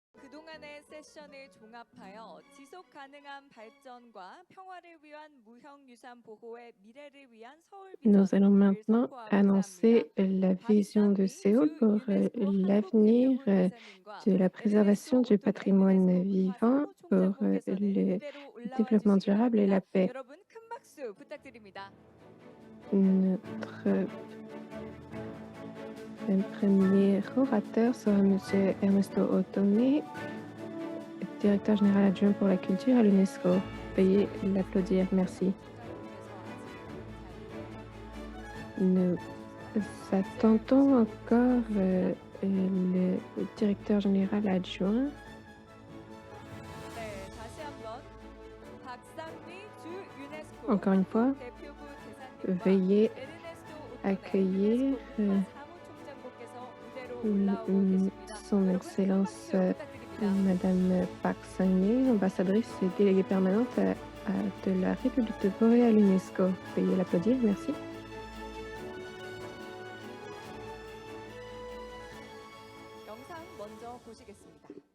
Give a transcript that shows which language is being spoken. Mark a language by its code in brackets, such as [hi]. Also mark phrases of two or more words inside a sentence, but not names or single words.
[ko] 그동안의 세션을 종합하여 지속 가능한 발전과 평화를 위한 무형유산 보호의 미래를 위한 서울 [fr] Nous allons [ko] 비전을 [fr] maintenant [ko] 선포하고자 합니다. [fr] annoncer la vision de [ko] 박상미 [fr] Séoul [ko] 주 [fr] pour [ko] 유네스코 [fr] l'avenir [ko] 한국대표부 대사님과 [fr] de la [ko] LNSO [fr] préservation du [ko] 오토미 [fr] patrimoine [ko] 유네스코 [fr] vivant pour [ko] 문화사무총장분께서는 [fr] le [ko] 무대로 올라와 [fr] développement [ko] 주시기 [fr] durable et la [ko] 바랍니다. [fr] paix. [ko] 여러분 큰 박수 부탁드립니다. [fr] Notre premier orateur sera Monsieur Ernesto Otomé, directeur général adjoint pour la culture à l'UNESCO. Veuillez l'applaudir. Merci. Nous attendons encore le directeur général adjoint. [ko] 네, 다시 한번 박상미 주 유네스코 [fr] Encore une fois, [ko] 한국대표부 대사님과 [fr] veuillez [ko] LNSO 오토미 [fr] accueillir [ko] 유네스코 문화사무총장분께서 무대로 올라오고 계십니다. [fr] Son [ko] 여러분 큰 [fr] Excellence [ko] 박수 부탁드립니다. [fr] Madame Park Sang-mi, ambassadrice et déléguée permanente de la République de Corée à l'UNESCO. Veuillez l'applaudir. Merci. [ko] 영상 먼저 보시겠습니다.